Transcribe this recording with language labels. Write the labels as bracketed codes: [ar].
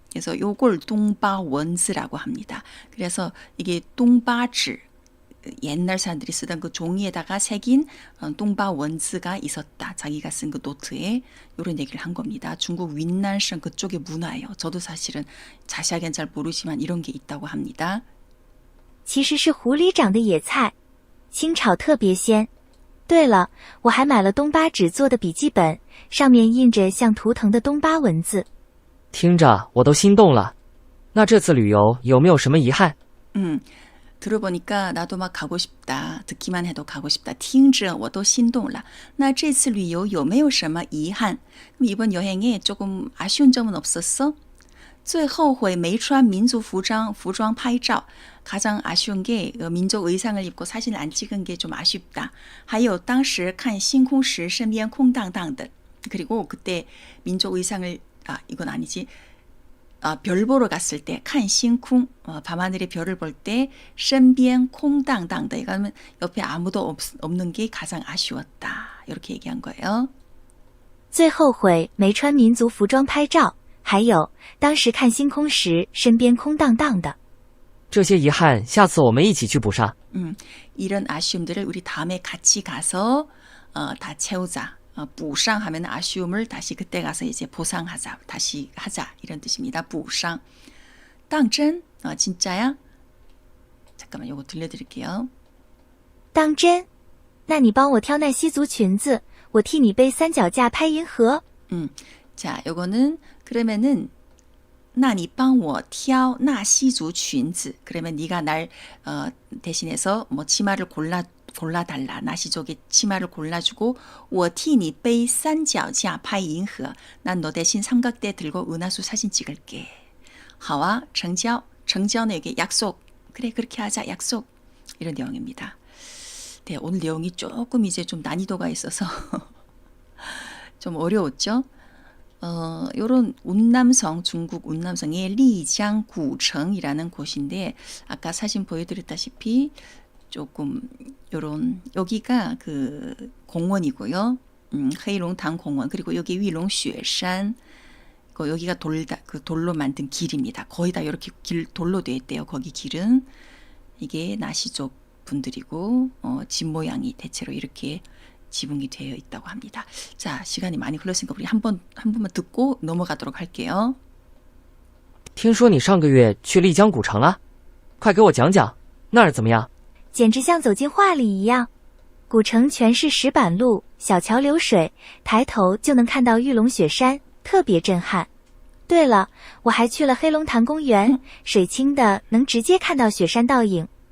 [ko] 그래서 요걸 동바 원즈라고 합니다. 그래서 이게 동바지 옛날 사람들이 쓰던 그 종이에다가 새긴 동바 원즈가 있었다. 자기가 쓴 그 노트에 이런 얘기를 한 겁니다. 중국 윈난성 그쪽의 문화예요. 저도 사실은 자세하게는 잘 모르지만 이런 게 있다고 합니다. [zh] 其实是湖里长的野菜，清炒特别鲜。对了，我还买了东巴纸做的笔记本，上面印着像图腾的东巴文字。听着我都心动了。那这次旅游有没有什么遗憾？ [ko] 들어보니까 나도 막 가고 싶다. 듣기만 해도 가고 싶다. [zh] 听着我都心动了. 那这次旅游有没有什么遗憾? [ko] 그럼 이번 여행에 조금 아쉬운 점은 없었어? [zh] 最后悔没穿民族服装拍照. [ko] 가장 아쉬운 게 민족 의상을 입고 사진을 안 찍은 게 좀 아쉽다. [zh] 还有当时看星空时身边空荡荡的. [ko] 그리고 그때 민족 의상을 이건 아니지. 별 보러 갔을 때, 칸 싱쿵, 밤하늘의 별을 볼 때, [zh] 身边空荡荡的, [ko] 이거는 옆에 아무도 없는 게 가장 아쉬웠다. 이렇게 얘기한 거예요. [zh] 最后悔没穿民族服装拍照，还有当时看星空时身边空荡荡的。这些遗憾下次我们一起去补上。 [ko] 이런 아쉬움들을 우리 다음에 같이 가서 다 채우자. 부상 하면 아쉬움을 다시 그때 가서 이제 보상하자, 다시 하자 이런 뜻입니다. 부상. 당真? 진짜야? 잠깐만 요거 들려드릴게요. [zh] 当真？那你帮我挑那西族裙子，我替你背三脚架拍银河。 [ko] 자, 요거는 그러면은 [zh] 那你帮我挑那西族裙子. [ko] 그러면 네가 날 대신해서 뭐 치마를 골라달라. 나시족의 치마를 골라주고 [zh] 我替你背三脚架拍银河. [ko] 난 너 대신 삼각대 들고 은하수 사진 찍을게. [zh] 好啊, 成交. [ko] 정지연의 여기 약속. 그래 그렇게 하자. 약속. 이런 내용입니다. 네, 오늘 내용이 조금 이제 좀 난이도가 있어서 좀 어려웠죠. 요런 운남성, 중국 운남성의 리장 구청이라는 곳인데 아까 사진 보여드렸다시피 조금 요런 여기가 그 공원이고요. 헤이롱당 공원 그리고 여기 위롱雪山 여기가 돌로 만든 길입니다. 거의 다 이렇게 돌로 되어 있대요. 거기 길은 이게 나시족 분들이고 집 모양이 대체로 이렇게 지붕이 되어 있다고 합니다. 자, 시간이 많이 흘렀으니까 우리 한 번만 듣고 넘어가도록 할게요. [zh] 听说你上个月去丽江古城了，快给我讲讲那儿怎么样？简直像走进画里一样。古城全是石板路，小桥流水，抬头就能看到玉龙雪山，特别震撼。对了，我还去了黑龙潭公园，水清的能直接看到雪山倒影。